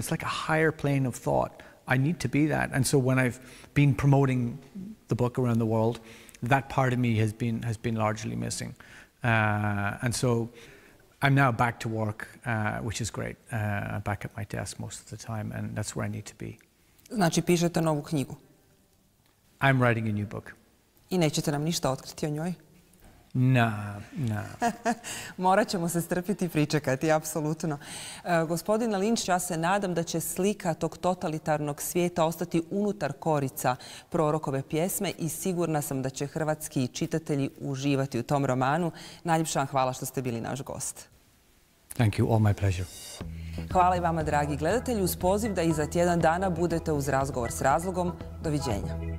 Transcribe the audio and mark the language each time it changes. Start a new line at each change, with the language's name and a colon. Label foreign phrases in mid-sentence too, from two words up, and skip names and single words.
English: It's like a higher plane of thought. I need to be that. And so when I've been promoting the book around the world, that part of me has been largely missing. And so I'm now back to work, which is great. I'm back at my desk most of the time, and that's where I need to be.
Croatian: Znači, pišete novu knjigu?
English: I'm writing a new book.
Croatian: I nećete nam ništa otkriti o njoj?
English: No.
Croatian: Morat ćemo se strpiti i pričekati, apsolutno. Gospodine Lynch, ja se nadam da će slika tog totalitarnog svijeta ostati unutar korica Prorokove pjesme i sigurna sam da će hrvatski čitatelji uživati u tom romanu. Najljepša vam hvala što ste bili naš gost.
English: Thank you. All my pleasure.
Croatian: Hvala i vama, dragi gledatelji, uz poziv da i za tjedan dana budete uz Razgovor s razlogom. Doviđenja.